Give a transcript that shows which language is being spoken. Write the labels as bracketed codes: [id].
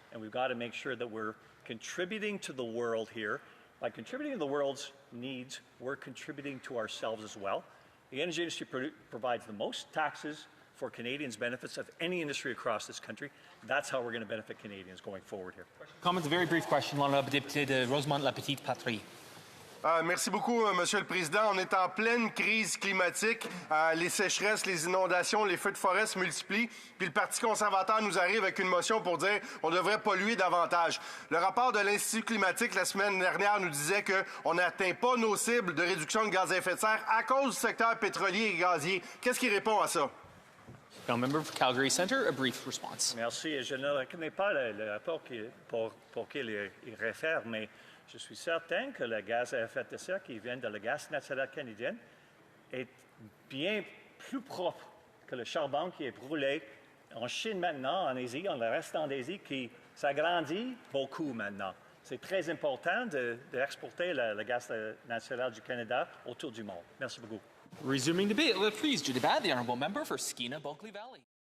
[en] And we've got to make sure that we're contributing to the world here. By contributing to the world's needs, we're contributing to ourselves as well. The energy industry provides the most taxes for Canadians' benefits of any industry across this country. That's how we're going to benefit Canadians going forward here. Comment, a very brief question. [fr] L'honorable député de Rosemont-la-Petite-Patrie. Merci beaucoup, Monsieur le Président. On est en pleine crise climatique. Les sécheresses, les inondations, les feux de forêt se multiplient. Puis le Parti conservateur nous arrive avec une motion pour dire qu'on devrait polluer davantage. Le rapport de l'Institut climatique la semaine dernière nous disait qu'on n'atteint pas nos cibles de réduction de gaz à effet de serre à cause du secteur pétrolier et gazier. Qu'est-ce qui répond à ça? [en] Now, member for Calgary Centre, a brief response. [fr] Merci. Je ne connais pas le rapport pour qu'il il réfère, mais je suis certain que le gaz à effet de serre qui vient de la gaz naturel canadien est bien plus propre que le charbon qui est brûlé en Chine maintenant, en Asie, en le reste en Asie, qui s'agrandit beaucoup maintenant. C'est très important d'exporter le gaz naturel du Canada autour du monde. Merci beaucoup. [en] Resuming debate, please, to debate the honourable member for Skeena Bulkley Valley.